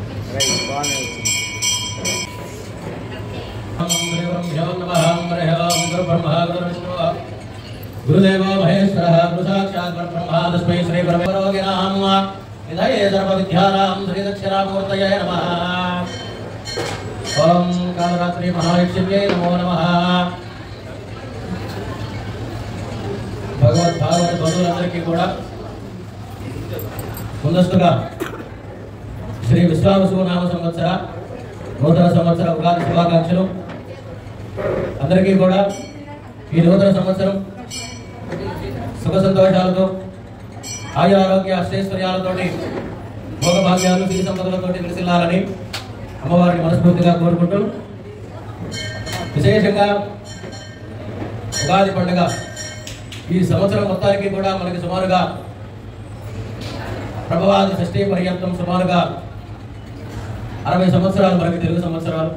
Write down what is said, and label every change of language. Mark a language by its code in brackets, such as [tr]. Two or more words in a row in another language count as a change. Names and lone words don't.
[sa] गुरुदेव महेश्वर गुरु साक्षात् परब्रह्म तस्मै श्री परमेश्वराय नमः। निधये सर्वविद्यानां श्री दक्षिणामूर्तये नमः। ओम कालरात्रि महालक्ष्म्यै नमो नमः। भगवत भागवत [te] బంధువులందరికీ కూడా ముందస్తుగా శ్రీ విశ్వావసు నామ సంవత్సర నూతన సంవత్సర ఉగాది శుభాకాంక్షలు. అందరికీ కూడా ఈ నూతన సంవత్సరం సుఖ సంతోషాలతో ఆయు ఆరోగ్య అష్టైశ్వర్యాలతోటి భోగభాగ్యాలు సిరి సంపదలతోటి విలసిల్లాలని అమ్మవారిని మనస్ఫూర్తిగా కోరుకుంటూ, విశేషంగా ఉగాది పండుగ ఈ సంవత్సరం మొత్తానికి కూడా మనకి సుమారుగా ప్రభవాది షష్ఠీ పర్యంతం సుమారుగా 60 సంవత్సరాలు మనకి తెలుగు సంవత్సరాలు.